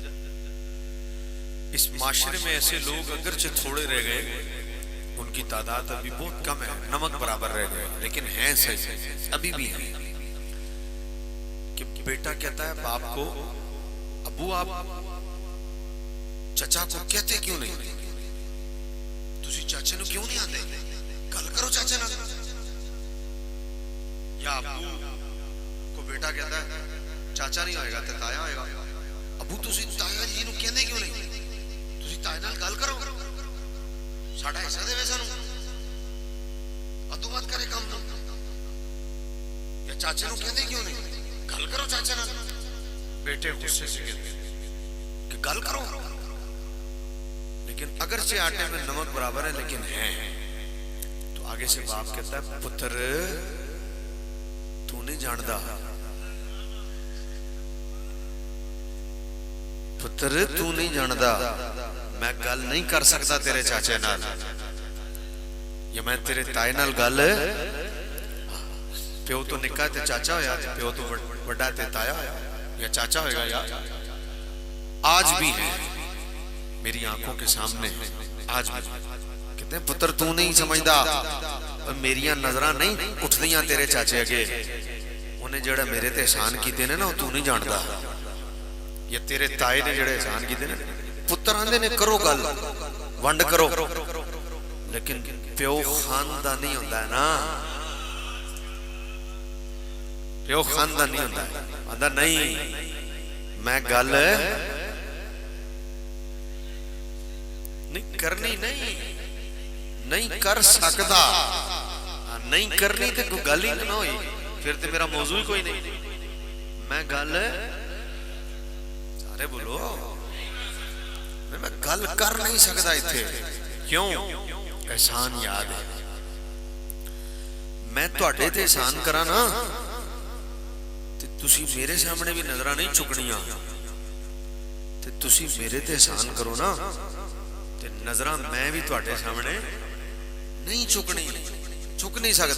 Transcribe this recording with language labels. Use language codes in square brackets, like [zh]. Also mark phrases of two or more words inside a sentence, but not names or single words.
[ur] اس معاشرے میں ایسے لوگ اگرچہ تھوڑے رہ گئے، ان کی تعداد ابھی بہت کم ہے، نمک برابر رہ گئے، لیکن ہیں صحیح، ابھی بھی ہیں، کہ بیٹا کہتا ہے باپ کو، ابو آپ چچا کو کہتے کیوں نہیں؟ [pa] تسی چاچے نو کیوں نہیں آتے؟ گل کرو چاچے نال۔ [ur] یا ابو کو بیٹا کہتا ہے [pa] چاچا نہیں ہوئے گا تے تایا ہوئے گا، ابو تسی تایا جی نو کہندے کیوں نہیں؟ تسی تایا نال گل کرو، ساڈا حصہ دے سانو، ادو مت کرے کام نو۔ یا چاچے نو کہندے کیوں نہیں؟ گل کرو چاچے نال۔ [ur] بیٹے غصے سے کہتے کہ [pa] گل کرو، [ur] لیکن اگرچہ آٹے میں نمک برابر ہے لیکن ہیں، تو آگے سے باپ کہتا ہے [pa] پتر تو نہیں جاندا، پتر تو نہیں جاندا، میں گل نہیں کر سکتا تیرے چاچے نال، یا میں تیرے تائے نال گل، پیو تو نکا تے چاچا ہویا، پیو تو بڑا تے تایا ہویا، یا چاچا ہوئے گا۔ [ur] یا آج بھی ہے میری آنکھوں کے سامنے، آج بھی کہتے ہیں [pa] پتر تو نہیں سمجھدا، میریاں نظراں نہیں اٹھدیاں تیرے چاچے اگے، انہیں جڑا میرے تے احسان کیتے نے نا تو نہیں جاندا، یا تیرے تائے نے جڑے احسان کیتے نے، پتر آندے نے کرو گل، ونڈ کرو، لیکن پیو خاندانی ہوتا ہے نا، ਪਿਓ ਖਾਨਦਾਨੀ ਹੁੰਦਾ ਹੈ। ਆਂਦਾ ਨਹੀਂ ਮੈਂ ਗੱਲ ਨਹੀਂ ਕਰਨੀ, ਨਹੀਂ ਕਰ ਸਕਦਾ। ਨਹੀਂ ਕਰਨੀ ਤੇ ਕੋਈ ਗੱਲ ਹੀ ਨਾ ਹੋਈ, ਫਿਰ ਤੇ ਮੇਰਾ ਮੌਜੂ ਹੀ ਕੋਈ ਨਹੀਂ। ਮੈਂ ਗੱਲ, ਸਾਰੇ ਬੋਲੋ, ਮੈਂ ਗੱਲ ਕਰ ਨਹੀਂ ਸਕਦਾ ਇੱਥੇ। ਕਿਉਂ? [ur] احسان یاد ہے. [pa] ਮੈਂ ਤੁਹਾਡੇ ਤੇ ਅਹਿਸਾਨ ਕਰਾਂ ਨਾ ਤੇ ਤੁਸੀਂ ਮੇਰੇ ਸਾਹਮਣੇ ਭੀ ਨਜ਼ਰਾਂ ਨਹੀਂ ਚੁੱਕਣੀਆਂ, ਤੇ ਤੁਸੀਂ ਮੇਰੇ ਤੇ ਅਹਿਸਾਨ ਕਰੋ ਨਾ ਤੇ ਨਜ਼ਰਾਂ ਮੈਂ ਭੀ ਤੁਹਾਡੇ ਸਾਹਮਣੇ ਨਹੀਂ ਚੁੱਕਣੀ, ਚੁੱਕ ਨਹੀਂ ਸਕਦਾ।